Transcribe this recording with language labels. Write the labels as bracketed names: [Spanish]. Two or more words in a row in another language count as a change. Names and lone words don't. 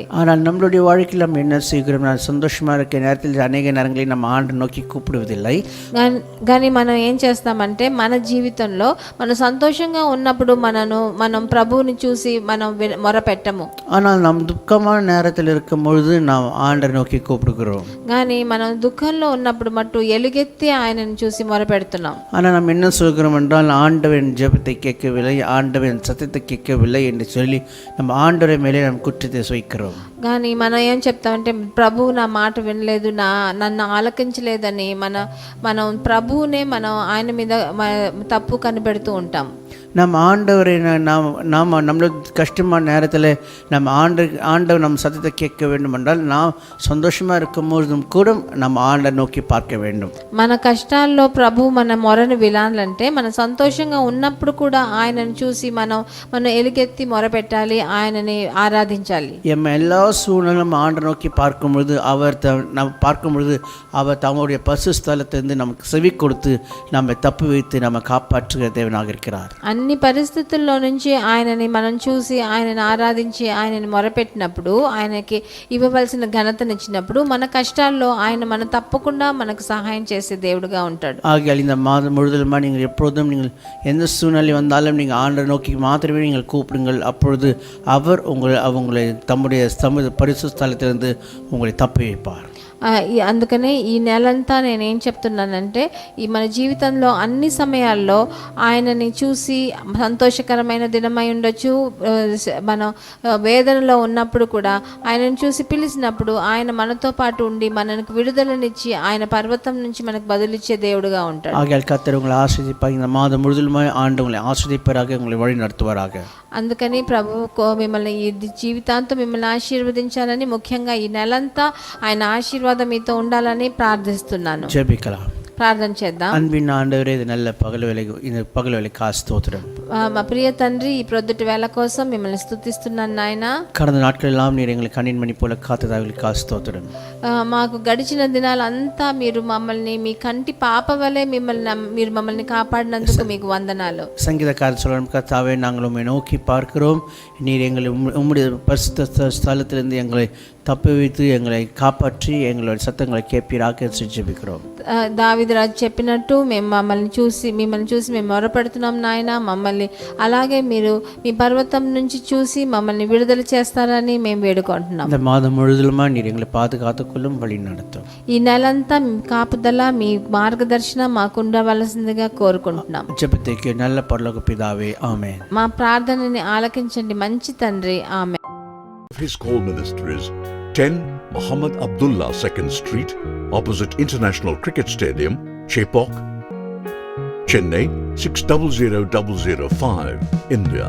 [Tamil] ஆனால் நம்மளுடைய வாழ்க்கையில் நம்ம என்ன செய்கிறோம், நான் சந்தோஷமாக இருக்க நேரத்தில் அநேக நேரங்களில் நம்ம ஆண்டை நோக்கி கூப்பிடுவதில்லை. [Telugu] కానీ మనం ఏం చేస్తామంటే, మన జీవితంలో మనం సంతోషంగా ఉన్నప్పుడు మనం ప్రభువుని చూసి మనం మొరపెట్టము. [Tamil] ஆனால் நாம் துக்கமான நேரத்தில் இருக்கும் பொழுது நாம் ஆண்டை நோக்கி கூப்பிடுகிறோம். [Telugu] కానీ మనం దుఃఖంలో ఉన్నప్పుడు మట్టు ఎలుగెత్తి ఆయనను చూసి మొరపెడుతున్నాం. [Tamil] ஆனால் நாம் என்ன சொல்கிறோம் என்றால், ஆண்டவன் ஜெபத்தை கேட்கவில்லை, ஆண்டவன் சத்தத்தை கேட்கவில்லை என்று சொல்லி நம்ம ஆண்டவரை மேலே நாம் குற்றத்தை சுவைக்கிறோம். [Telugu] కానీ మనం ఏం చెప్తామంటే, ప్రభువు నా మాట వినలేదు, నన్ను ఆలకించలేదని మనం ప్రభువునే మనం ఆయన మీద తప్పు కనిపెడుతూ ఉంటాం. [Tamil] நம்ம ஆண்டவரை நாம் நம்மளோட கஷ்டமான நேரத்தில் நம்ம ஆண்டவர் நம்ம சத்தத்தை கேட்க வேண்டும் என்றால், நாம் சந்தோஷமாக இருக்கும் பொழுதும் கூட நம்ம ஆண்டை நோக்கி பார்க்க வேண்டும். [Telugu] మన కష్టాల్లో ప్రభు మన మొరను వినాలంటే, మనం సంతోషంగా ఉన్నప్పుడు కూడా ఆయనను చూసి మనం ఎలుగెత్తి మొరపెట్టాలి, ఆయనని ఆరాధించాలి. [Tamil] எல்லா சூழ்நிலும் ஆண்டை நோக்கி பார்க்கும் பொழுது அவர் தம்முடைய பரிசுத்த ஸ்தலத்திலிருந்து நமக்கு செவி கொடுத்து நம்மை தப்பு வைத்து நம்ம காப்பாற்றுகிற தேவனாக இருக்கிறார். [Telugu] అన్ని పరిస్థితుల్లో నుంచి ఆయనని మనం చూసి ఆయనని ఆరాధించి ఆయనని మొరపెట్టినప్పుడు, ఆయనకి ఇవ్వవలసిన ఘనతనిచ్చినప్పుడు, మన కష్టాల్లో ఆయన తప్పకుండా మనకు సహాయం చేసే దేవుడుగా ఉంటాడు. [Tamil] ஆகையால் இந்த மாதம் முழுவதுமா நீங்கள் எப்பொழுதும் நீங்கள் எந்த சூழ்நிலை வந்தாலும் நீங்கள் ஆண்டை நோக்கி மாத்திரமே நீங்கள் கூப்பிடுங்கள். அப்பொழுது அவர் உங்களை தம்முடைய பரிசுத்த ஸ்தலத்திலிருந்து உங்களை தப்பி வைப்பார். [Telugu] అందుకనే ఈ నెలంతా నేనేం చెప్తున్నానంటే, ఈ మన జీవితంలో అన్ని సమయాల్లో ఆయనని చూసి సంతోషకరమైన దినమై ఉండొచ్చు, మనం వేదనలో ఉన్నప్పుడు కూడా ఆయనను చూసి పిలిచినప్పుడు ఆయన మనతో పాటు ఉండి మనకు విడుదలనిచ్చి ఆయన పర్వతం నుంచి మనకు బదులిచ్చే దేవుడుగా ఉంటాడు. [Tamil] ஆகையால் கர்த்தர் உங்களை ஆசீர்வதிப்பார். இந்த மாதம் முழுவதுமாய் ஆண்டு உங்களை ஆசீர்வதிப்பாராக, உங்களை வழி நடத்துவாராக. [Telugu] అందుకని ప్రభువు మిమ్మల్ని ఈ జీవితాంతం మిమ్మల్ని ఆశీర్వదించాలని, ముఖ్యంగా ఈ నెలంతా ఆయన ఆశీర్వాదం మీతో ఉండాలని ప్రార్థిస్తున్నాను. [Tamil] ஜெபிக்கலாம். [Telugu] ప్రార్థన చేద్దాం. [Tamil] அன்பின் ஆண்டவரே, இது நல்ல பகல் வேலை, இந்த பகல் வேலைக்கு ஸ்தோத்திரம். [Telugu] మా ప్రియ తండ్రి, ఈ ప్రొద్దుటి వేళ కోసం మిమ్మల్ని స్తుతిస్తున్నాను నాయన. [Tamil] கடந்த நாட்களெல்லாம் நீர் எங்களை கண்ணின் மணி போல காத்ததாக ஸ்தோத்திரம். [Telugu] మాకు గడిచిన దినాలంతా మీరు మమ్మల్ని మీ కంటి పాప వలె మీరు మమ్మల్ని కాపాడినందుకు మీకు వందనాలు. [Tamil] சங்கீதக்காரர் சொல்லும், கர்த்தாவே நாங்கள் உம்மை நோக்கி பார்க்கிறோம், நீர் எங்களை உம்முடைய பரிசுத்த ஸ்தலத்திலிருந்து எங்களை தப்புவித்து எங்களை காப்பாற்றி எங்களுடைய சத்தங்களை கேட்பீராக ஜெபிக்கிறோம். [Telugu] దావీదు రాజు చెప్పినట్టు మిమ్మల్ని చూసి మేము మొరపెడుతున్నాం నాయన. మమ్మల్ని అలాగే మీరు మీ పర్వతం నుంచి చూసి మమ్మల్ని విడుదల చేస్తారని మేము వేడుకుంటున్నాం. [Tamil] இந்த மாதம் முழுவதுமா நீர் எங்களை பாதுகாத்துக்கொள்ளும், வழி நடத்தும். [Telugu] ఈ నెలంతా మీ కాపుదల, మీ మార్గదర్శనం మాకు ఉండవలసిందిగా కోరుకుంటున్నాం. [Tamil] ஜெபித்தேகி நல்ல பரலோக பிதாவே, ஆமென். [Telugu] మా ప్రార్థనని ఆలకించండి మంచి తండ్రి, ఆమేన్. [English] His call ministries 10 Muhammad Abdullah 2nd Street, opposite International Cricket Stadium, Chepauk, Chennai 600005, India.